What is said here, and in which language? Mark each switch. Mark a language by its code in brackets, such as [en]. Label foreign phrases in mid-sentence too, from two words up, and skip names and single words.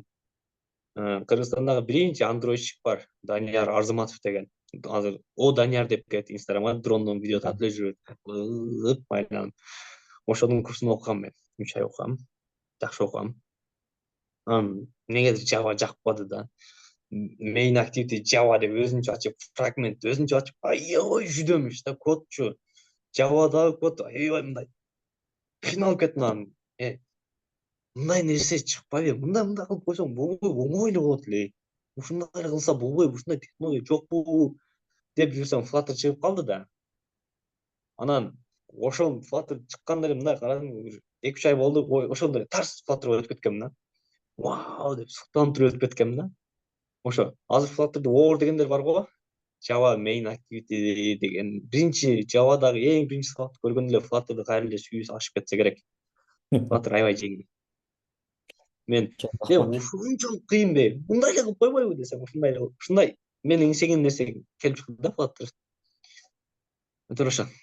[ky] Кыргызстандагы биринчи андроидчик бар, Данияр Арзыматов деген. Азыр о Данияр деп келет Instagramга, дрондон видео тартып эле жүрөт. Байланып. Ошонун курсун окугам мен. 3 ай окугам. Жакшы окугам. Негизи Java жакпады да. [en] Main activity Java [ky] деп өзүнчө ачып, фрагмент өзүнчө ачып, аябай жүдөмүш да кодчу. Java'дагы код аябай мындай кыйналып кеттим анан. Мындай нерсе чыкпайбы? Мындай кылып койсоң болбойбу? Оңой эле болот эле. Ушундай эле кылса болбойбу? Ушундай технология жокпу? Деп жүрсөм Flutter чыгып калды да. Анан ошол Flutter чыкканда эле мындай карадым, 2-3 ай болду, ошондо тарс Flutterга өтүп кеткем да. Вау деп суктанып туруп өтүп кеткем да. Ошо азыр Flutter'да Over дегендер бар го. [en] Java main activity [ky] деген биринчи Java'дагы эң биринчи сабакты көргөндө эле Flutter'ды кайра эле сүйүүсү ашып кетсе керек. Flutter аябай жеңил. Мен Чоң рахмат. ушунчалык кыйынбы? Мындай эле кылып койбойбу десем, ушундай менин иңсегем нерсе келип чыкты да Flutter. Туруша.